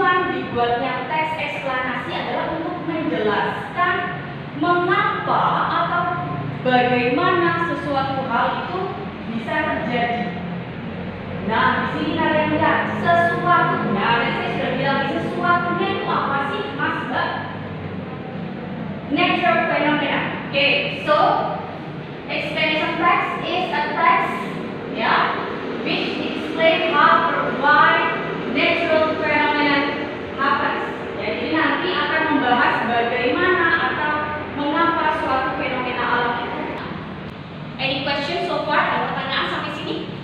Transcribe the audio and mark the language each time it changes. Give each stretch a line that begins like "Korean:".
Indonesian: dibuatnya teks eksplanasi adalah untuk menjelaskan mengapa atau bagaimana sesuatu hal itu bisa terjadi. Nah, di sini kalian lihat sesuatunya, dan saya sudah bilang sesuatunya itu apa sih, Mas Mbak?
English: Natural phenomena. Okay, so explanation text is a text, yeah, which explain how or why natural phenomena happens.
Indonesian: Jadi nanti akan membahas bagaimana atau mengapa suatu fenomena alam itu.
English: Any question so far?
Indonesian: Ada pertanyaan sampai sini?